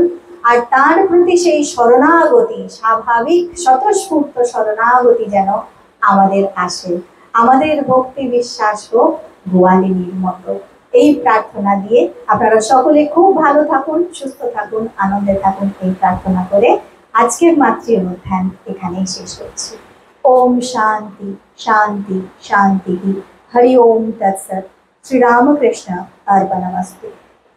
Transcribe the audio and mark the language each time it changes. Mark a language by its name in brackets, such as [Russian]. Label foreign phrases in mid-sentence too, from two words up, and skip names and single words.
[Bangla] আর তার প্রতি সেই শরণাগতি, স্বাভাবিক স্বতঃস্ফূর্ত শরণাগতি যেন আমাদের আসে। আমাদের ভক্তি বিশ্বাস হোক গোয়ালিনীর মতো। এই প্রার্থনা দিয়ে আপনারা সকলে খুব ভালো থাকুন, সুস্থ থাকুন, আনন্দে থাকুন, এই প্রার্থনা করে আজকের মাতৃ অনুষ্ঠান এখানেই শেষ করছি। [Sanskrit] ओम शांति शांति शांति। हरि ओम तत्सत। श्री रामकृष्ण अर्पणमस्तु।